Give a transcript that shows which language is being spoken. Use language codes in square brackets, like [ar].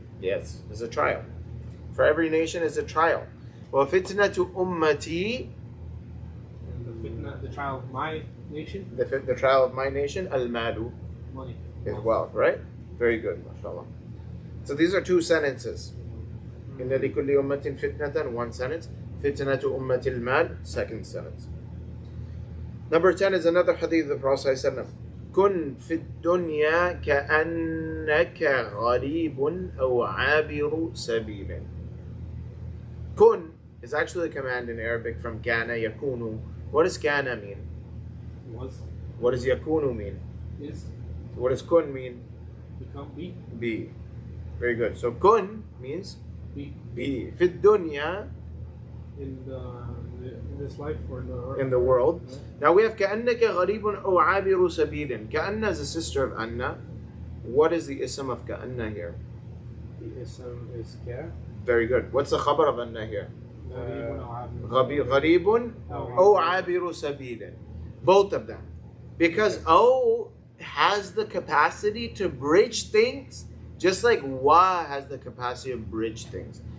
[en] Yes, it's a trial. For every nation is a trial. [ar] وفتنة أمتي. [en] And the fitna, the trial of my nation, The trial of my nation, al-malu, money. is wealth, right? Very good, mashallah. So these are two sentences. [ar] إن لكل أمة فتنة, [en] one sentence. [ar] فتنة أمة المال, [en] second sentence. Number 10 is another hadith of the Prophet ﷺ. [ar] كن في الدنيا كأنك غريب أو عابر سبيل. [en] Kun is actually a command in Arabic from kana yakunu. What does kana mean? Was. What does yakunu mean? Is. What does kun mean? Become. Be. Be. Very good. So kun means Be. [ar] be. في الدنيا, [en] In the in this life or in the world. Yeah. Now we have [ar] كأنك غريب أو عابر سبيل. [en] كأن is a sister of Anna. What is the ism of كأن here? The ism is Ka. Very good. What's the khabar of Anna here? [ar] غريب غريب أو عابر سبيل. [en] Both of them. Because O has the capacity to bridge things, just like Wa has the capacity to bridge things.